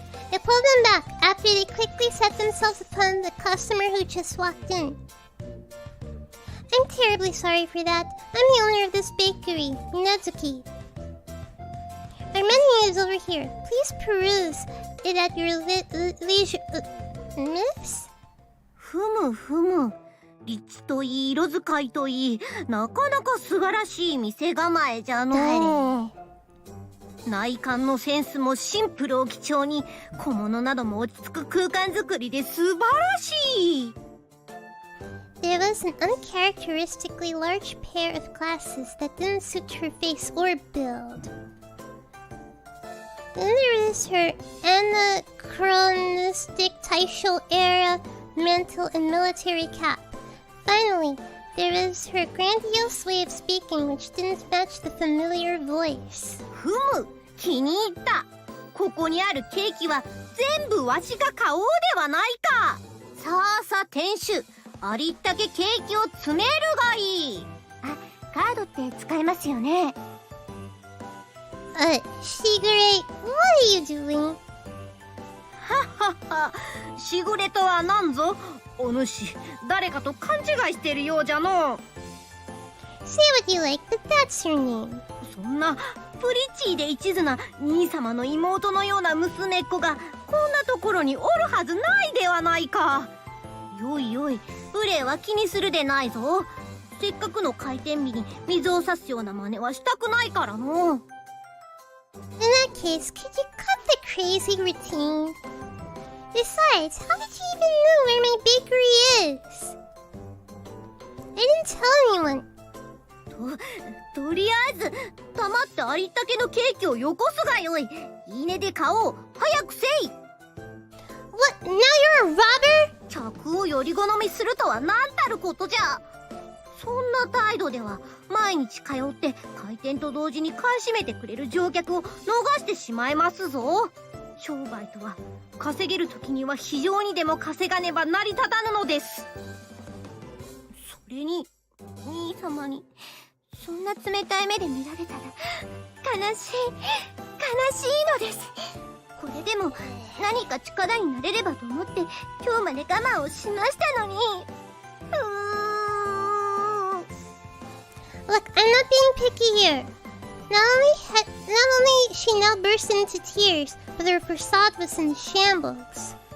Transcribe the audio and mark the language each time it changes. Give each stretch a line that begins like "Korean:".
English: They pulled them back after they quickly set themselves upon the customer who just walked in. I'm terribly sorry for that. I'm the owner of this bakery, Minazuki. Our menu is over here. Please peruse it at your leisure. Miss?
Japanese: ふむふむ。立地といい、色使いといい、なかなか素晴らしい店構えじゃのう。内観のセンスもシンプルを基調に、小物なども落ち着く空間作りで素晴らしい。
English: There was an uncharacteristically large pair of glasses that didn't suit her face or build. Then there was her anachronistic Taisho era mantle and military cap. Finally, there was her grandiose way of speaking which didn't match the familiar voice.
Japanese: ふむ、気に入った。ここにあるケーキは全部わしが買おうではないか。さあさあ店主、ありったけケーキを詰めるがいい。カードって使えますよね。
English: Shigure, what are you doing?
Japanese: はっは、しぐれとは何ぞ。お主、誰かと勘違いしてるようじゃの。
English: Say what you like, but that's your name.
Japanese: そんなプリチーで一途な兄様の妹のような娘っ子がこんなところにおるはずないではないか。よいよい、無礼は気にするでないぞ。せっかくの開店日に水を差すような真似はしたくないからの。
English: In that case, could you cut the crazy routine? Besides, how did you even know where my bakery is? I didn't tell anyone.
Japanese: とりあえず黙ってありったけのケーキをよこすがよい。いいねで買おう。早くせい。
English: What? Now you're a robber?
Japanese: 客をより好みするとは何たることじゃ。そんな態度では毎日通って開店と同時に買い占めてくれる乗客を逃してしまいますぞ。商売とは稼げる時には非常にでも稼がねば成り立たぬのです。それに兄様にそんな冷たい目で見られたら悲しいのです。これでも何か力になれればと思って今日まで我慢をしましたのに。
English: Look, I'm not being picky here. Not only she now burst into tears, but her facade was in shambles.